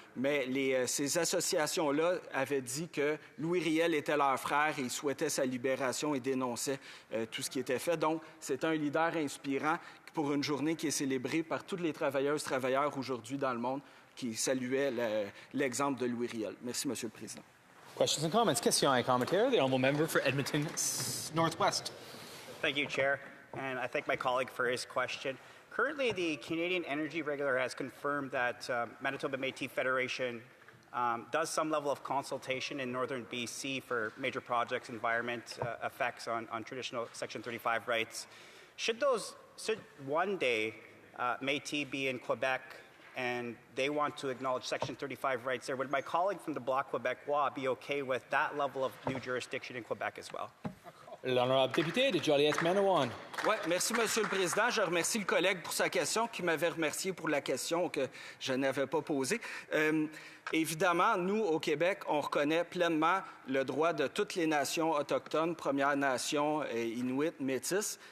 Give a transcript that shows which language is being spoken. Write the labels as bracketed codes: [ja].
[fr] Mais ces associations-là avaient dit que Louis Riel était leur frère et ils souhaitaient sa libération et dénonçaient tout ce qui était fait. Donc, c'est un leader inspirant pour une journée qui est célébrée par toutes les travailleuses et travailleurs aujourd'hui dans le monde qui saluaient l'exemple de Louis Riel. Merci, Monsieur le Président. [en] Questions and comments. [fr] Question et commentaire. [en] The Honourable Member for Edmonton Northwest. Thank you, Chair. And I thank my colleague for his question. Currently, the Canadian Energy Regulator has confirmed that Manitoba Métis Federation does some level of consultation in northern BC for major projects, environment effects on traditional Section 35 rights. Should one day Métis be in Quebec and they want to acknowledge Section 35 rights there, would my colleague from the Bloc Quebecois be okay with that level of new jurisdiction in Quebec as well? [fr] L'honorable député de Joliette-Manawan. Oui, merci, Monsieur le Président. Je remercie le collègue pour sa question, qui m'avait remercié pour la question que je n'avais pas posée. Évidemment, nous, au Québec, on reconnaît pleinement le droit de toutes les nations autochtones, Premières Nations, Inuits, Métis.